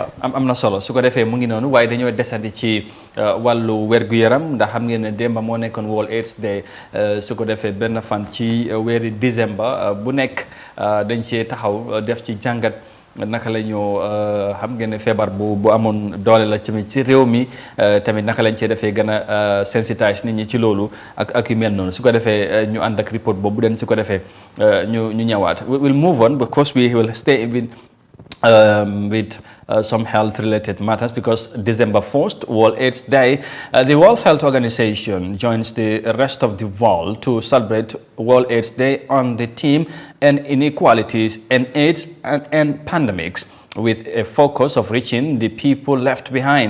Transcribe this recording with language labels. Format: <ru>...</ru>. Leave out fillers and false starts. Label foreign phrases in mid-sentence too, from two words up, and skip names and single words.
<wo>am na solo su ko defee mu ngi noonu waaye dañoo desandi ci wàllu wergu-yaram ndax xam ngeen ne démba moo nekkoon World AIDS Day su ko defee benn fan ci weeri décembre bu nekk dañ cee taxaw def ci jàngat naka la ñu xam ngeen ne feebar bu amoon doole la tamit ci réew mi tamit naka lañ cee defee gën a sensitise nit ñi ci loolu ak yu mel noonu su ko defee ñu ànd ak report boobu den su ko defee ñu ñëwaat</wo> <en>we'll move on because we will stay with some health-related matters because December 1st, World AIDS Day, the World Health Organization joins the rest of the world to celebrate World AIDS Day on the theme "End Inequalities and AIDS and Pandemics," with a focus of reaching the people left behind.</en>